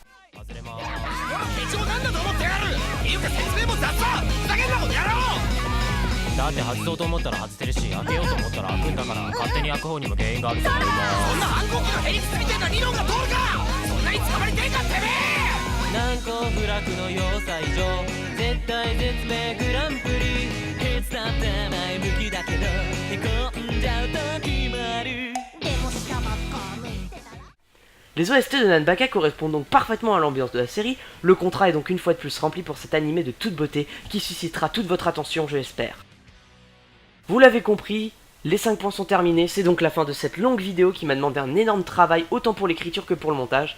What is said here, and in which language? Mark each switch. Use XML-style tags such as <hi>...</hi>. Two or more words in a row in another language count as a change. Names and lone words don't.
<ja>だって外そうと思ったら外せるし開けようと思ったら開くんだから勝手に開く方にも原因があるさ。そんな反抗期のヘリクスみたいな理論が通るか。そんなに捕まりてんかてめえ。難攻不落の要塞上絶対絶命グランプリいつだって前向きだけどへこんじゃう時もある。</ja> <fr>Les OST de Nanbaka correspondent donc parfaitement à l'ambiance de la série, le contrat est donc une fois de plus rempli pour cet animé de toute beauté qui suscitera toute votre attention, je l'espère. Vous l'avez compris, les 5 points sont terminés, c'est donc la fin de cette longue vidéo qui m'a demandé un énorme travail autant pour l'écriture que pour le montage.</fr>